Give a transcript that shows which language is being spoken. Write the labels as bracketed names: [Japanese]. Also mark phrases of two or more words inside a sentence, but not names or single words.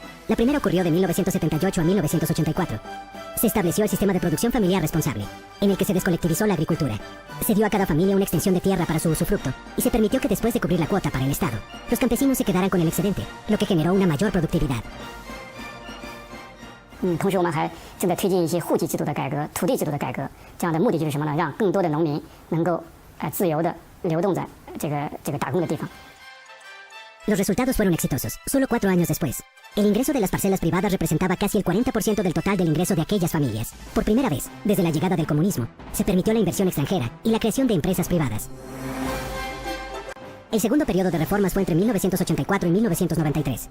[Spanish] La primera ocurrió de 1978 a 1984. Se estableció el sistema de producción familiar responsable, en el que se descolectivizó la agricultura. Se dio a cada familia una extensión de tierra para su usufructo y se permitió que después de cubrir la cuota para el Estado, los campesinos se quedaran con el excedente, lo que generó una mayor productividad. [Chinese] 同时我们还正在推进一些户籍制度的改革、土地制度的改革，这样的目的就是什么呢？让更多的农民能够自由的流动在这个打工的地方。 [Spanish] Los resultados fueron exitosos. Solo 4 años después, el ingreso de las parcelas privadas representaba casi el 40% del total del ingreso de aquellas familias. Por primera vez, desde la llegada del comunismo, se permitió la inversión extranjera y la creación de empresas privadas. El segundo periodo de reformas fue entre 1984 y 1993.